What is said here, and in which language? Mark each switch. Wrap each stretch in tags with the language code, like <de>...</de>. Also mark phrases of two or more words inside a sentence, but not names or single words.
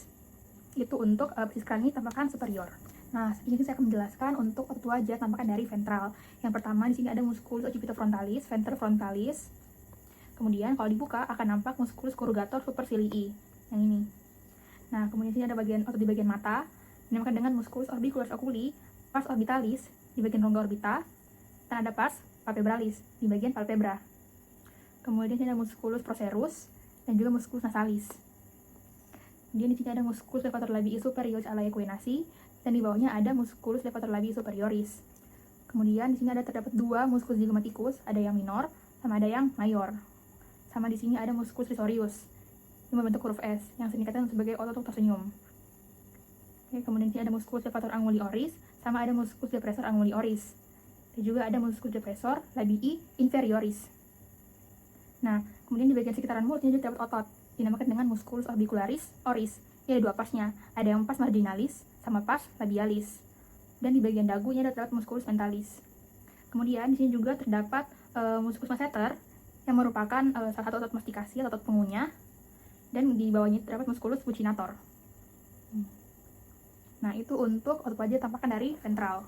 <id>Itu untuk basis krani tampakan superior. Nah, ini saya akan menjelaskan untuk otot wajah tampakan dari ventral. Yang pertama di sini ada</id> <la>musculus occipitofrontalis, venter frontalis.</la> <id>Kemudian kalau dibuka akan nampak</id> <la>musculus corrugator supercilii</la> <id>yang ini. Nah, kemudian sini ada bagian otot di bagian mata, dinamakan dengan</id> <la>musculus orbicularis oculi, pars orbitalis</la> <id>di bagian rongga orbita, dan ada</id> <la>pars palpebralis</la> <id>di bagian palpebra. Kemudian sini ada</id> <la>musculus procerus</la> <id>dan juga</id> <la>musculus nasalis.</la> <id>Kemudian di sini ada</id> <la>musculus levator labii superioris ala equinasi,</la> <id>dan di bawahnya ada</id> <la>musculus levator labii superioris.</la> <id>Kemudian di sini ada terdapat 2</id> <la>musculus zygomaticus,</la> <id>ada yang minor sama ada yang mayor. Sama di sini ada</id> <la>musculus risorius</la> <id>yang membentuk huruf S, yang sering dikatakan sebagai otot untuk tersenyum. Oke, kemudian di sini ada</id> <la>musculus levator anguli oris,</la> <id>sama ada</id> <la>musculus depressor anguli oris.</la> <id>Dan juga ada</id> <la>musculus depressor labii inferioris.</la> <id>Nah, kemudian di bagian sekitaran mulut ini terdapat otot, dinamakan dengan</id> <la>musculus orbicularis oris.</la> <id>Ini ada 2 pasnya, ada yang</id> <la>pars marginalis</la> <id>sama</id> <la>pars labialis.</la> <id>Dan di bagian dagu ini ada terdapat</id> <la>musculus mentalis.</la> <id>Kemudian di sini juga terdapat</id> <la>musculus masseter</la> <id>yang merupakan salah satu otot mastikasi atau otot pengunyah. Dan di bawahnya terdapat</id> <la>musculus buccinator.</la> <id>Nah, itu untuk otot wajah tampakan dari ventral.</id>